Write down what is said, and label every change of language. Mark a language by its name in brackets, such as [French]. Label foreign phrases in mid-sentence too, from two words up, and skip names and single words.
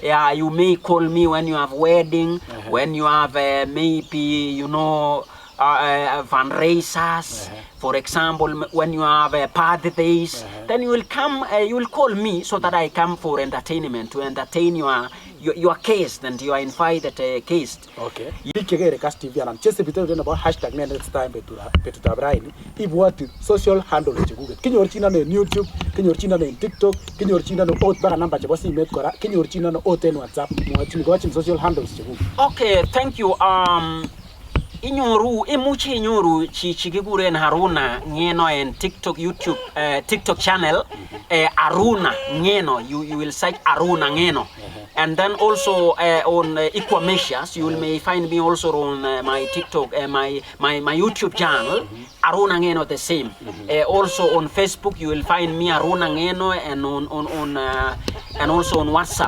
[English] Yeah, you may call me when you have wedding, when you have maybe you know fundraisers. For example, when you have birthdays, then you will come, you will call me so that I come for entertainment, to entertain your case, and you are invited case. [Kalenjin] Okay. Yake KASS TV anan chese bitero den [English] about hashtag next time [Kalenjin] betuta brain ibwati [English] social handles [Kalenjin] chekuget. Kinyorchina ne YouTube, kinyorchina ne TikTok, kinyorchina ne ot baka number chebo simet kora, kinyorchina ne ot en WhatsApp, mwachini [English] social handles [Kalenjin] chekuget. [English] Okay, thank you. [Kalenjin] Inyoru imuche inyoru chikikuren Aruna Ngeno en TikTok, YouTube, TikTok channel Aruna Ngeno. [English] You will search Aruna Ngeno. And then also on equal measures you may find me also on my TikTok, my YouTube channel Aruna Ngeno the same. Also on Facebook you will find me Aruna Ngeno, and also on WhatsApp.